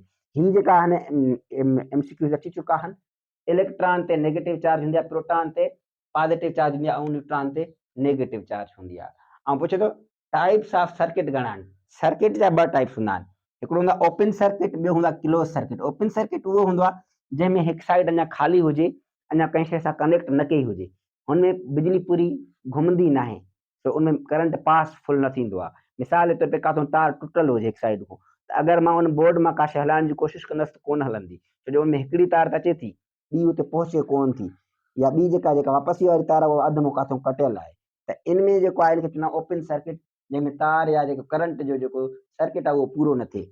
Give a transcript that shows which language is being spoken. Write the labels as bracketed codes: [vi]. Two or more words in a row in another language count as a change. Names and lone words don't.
[sd] ही जेका आहिनि MCQs अची चुका आहिनि। इलेक्ट्रॉन ते [en] negative charge [sd] हूंदी आहे, प्रोटॉन ते [en] positive charge [sd] हूंदी आहे, ऐं न्यूट्रॉन ते [en] negative charge [sd] हूंदी आहे। ऐं पुछे थो [en] types of circuit [sd] घणा आहिनि? सर्किट जा ॿ टाइप्स हूंदा आहिनि, हिकिड़ो हूंदो आहे [en] open circuit, [sd] ॿियो हूंदो आहे [en] close circuit. open circuit [sd] उहो हूंदो आहे जंहिंमें हिकु साइड अञा ख़ाली हुजे, अञा कंहिं शइ सां कनेक्ट न कई हुजे, हुनमें बिजली पूरी घुमंदी न आहे, त उनमें [en] current pass full [sd] न थींदो आहे। मिसाल जे तौर ते काथो तार टुटल हुजे हिकु साइड खां, त अगरि मां उन बोर्ड मां का शइ हलाइण जी कोशिशि कंदसि त कोन हलंदी, छो जो उनमें हिकिड़ी तार त अचे थी, ॿी उते पहुचे कोन थी, या ॿी जेका वापसी वारी तार आहे उहा अधु मां काथो कटियल आहे। त इनमें जेको आहे इनखे चवंदा [en] open circuit, [sd] जंहिंमें तार या जेको करंट जो जेको सर्किट आहे उहो पूरो न थिए।